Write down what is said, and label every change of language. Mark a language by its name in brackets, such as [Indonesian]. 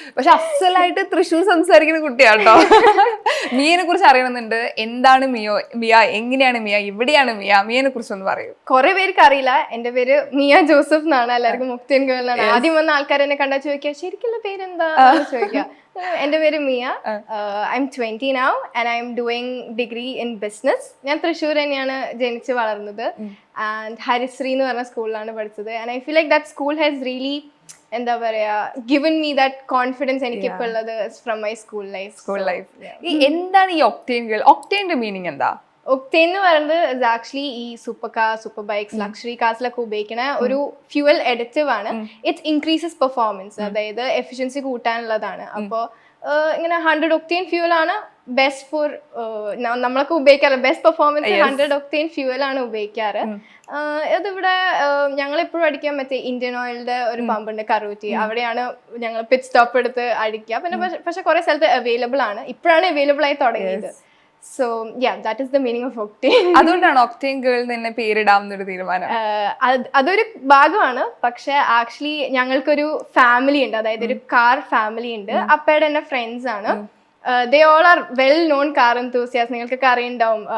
[Malayalam] പക്ഷെ അസലായിട്ട് തൃശ്ശൂർ സംസാരിക്കുന്ന കുട്ടിയാട്ടോ. മിയനെ കുറിച്ച് അറിയണമെന്നുണ്ട്. എന്താണ് മിയ, എങ്ങനെയാണ് മിയ, എവിടെയാണ് മിയനെ കുറിച്ച് ഒന്ന് പറയൂ. കുറെ പേർക്ക് അറിയില്ല. എന്റെ പേര് മിയ ജോസഫ് എന്നാണ്. എല്ലാവർക്കും മുക്തിയൻ ഗേൾ എന്നാണ്. ആദ്യം വന്ന ആൾക്കാർ എന്നെ കണ്ടാ ചോദിക്കുക ശരിക്കുള്ള പേരെന്താ ചോദിക്കുക. എൻ്റെ പേര് Miya. [English] I'm 20 now and I am doing degree in business. [Malayalam] ഞാൻ തൃശ്ശൂർ തന്നെയാണ് ജനിച്ച് വളർന്നത്. ആൻഡ് ഹരിശ്രീ എന്ന് പറഞ്ഞ സ്കൂളിലാണ് പഠിച്ചത്. [English] and I feel like that school has really [Malayalam] എന്താ പറയാ [English] given me that confidence [Malayalam] എനിക്ക് ഇപ്പോൾ ഉള്ളത് [English] From my school life. [Malayalam] എന്താണ് ഈ ഒക്ടേൻ ഗേൾ? ഒക്ടേന്റെ മീനിങ് എന്താ? ഒക്ടേൻ എന്ന് പറയുന്നത് ആക്ച്വലി ഈ super car, super bikes, luxury കാർസിലൊക്കെ ഉപയോഗിക്കുന്ന ഒരു ഫ്യൂവൽ എഡിറ്റീവ് ആണ്. [English] it's increases performance, [Malayalam] അതായത് എഫിഷ്യൻസി കൂട്ടാനുള്ളതാണ്. അപ്പോൾ ഇങ്ങനെ 100 ഒക്ടേൻ ഫ്യൂവൽ ആണ് ബെസ്റ്റ് ഫോർ നമ്മളൊക്കെ ഉപയോഗിക്കാറ്. ബെസ്റ്റ് പെർഫോമൻസ് 100 ഒക്ടേൻ ഫ്യൂവൽ ആണ് ഉപയോഗിക്കാറ്. ഇതിവിടെ ഞങ്ങളെപ്പോഴും അടിക്കാൻ മറ്റേ ഇന്ത്യൻ ഓയിലിന്റെ ഒരു പമ്പ് ഉണ്ട് കറൂറ്റി. അവിടെയാണ് ഞങ്ങൾ പിറ്റ് സ്റ്റോപ്പ് എടുത്ത് അടിക്കുക. പിന്നെ പക്ഷെ കുറെ സ്ഥലത്ത് അവൈലബിൾ ആണ്. ഇപ്പോഴാണ് അവൈലബിൾ ആയി തുടങ്ങിയത്. [English] So yeah, that is the meaning of octane. [Malayalam] അതുകൊണ്ടാണ് ഒക്ടേൻ ഗേൾ തന്നെ പേരിടാമെന്നൊരു തീരുമാനം? അതൊരു ഭാഗമാണ്. പക്ഷെ ആക്ച്വലി ഞങ്ങൾക്കൊരു ഫാമിലി ഉണ്ട്, അതായത് ഒരു കാർ ഫാമിലി ഉണ്ട്. അപ്പയുടെ എന്റെ ഫ്രണ്ട്സ് ആണ്. [English] They all are well known car enthusiasts. [Malayalam] നിങ്ങൾക്കൊക്കെ അറിയുണ്ടാവും.